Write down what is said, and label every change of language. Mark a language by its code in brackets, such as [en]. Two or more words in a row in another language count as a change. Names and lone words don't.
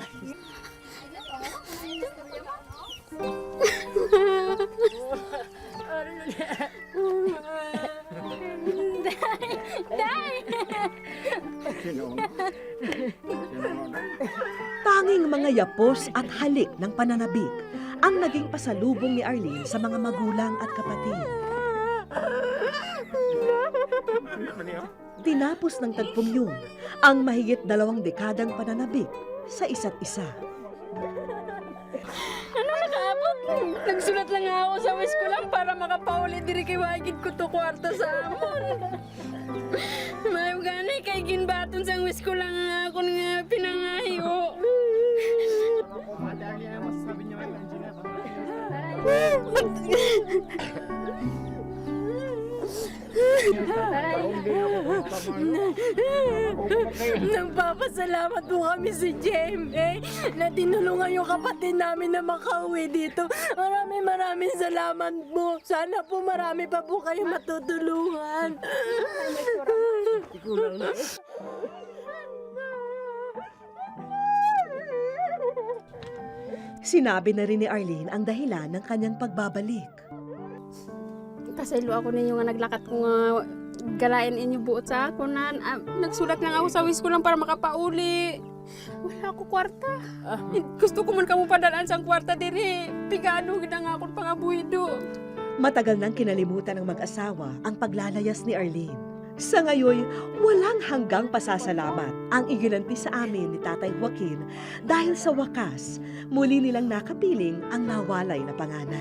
[tl] Tanging mga yapos at halik ng pananabik ang naging pasalubong ni Arlene sa mga magulang at kapatid. Tinapos ng tagpong yun ang mahigit 2 dekadang pananabik sa isa't isa. [hil] Ano nakaabot? Nagsulat lang ako sa wish ko lang para makapauli diri kay wagid ko to kwarta sa amon. May gani kay ginbaton sang wish ko lang ako nga pinangayo. [tl] Madali na masasabi niyo kay Angela. Nagpapasalamat po kami sa GMA na tinulungan yung kapatid namin na makauwi dito. Maraming salamat po. Sana po marami pa po kayo matutulungan. Sinabi na rin ni Arlene ang dahilan ng kanyang pagbabalik. [hil] Pasaylo ako ninyo nga naglakat ko nga galain inyo buot sa ako na nagsulat lang ako sa wish ko lang para makapauli. Wala ako kwarta. Gusto ko man kamo padalaan sang kwarta diri. Pigano gid nga akong pangabuhido. [tl] Matagal nang kinalimutan ng mag-asawa ang paglalayas ni Arlene. Sa ngayon, walang hanggang pasasalamat ang iginanti sa amin ni Tatay Joaquin dahil sa wakas, muli nilang nakapiling ang nawalay na panganay.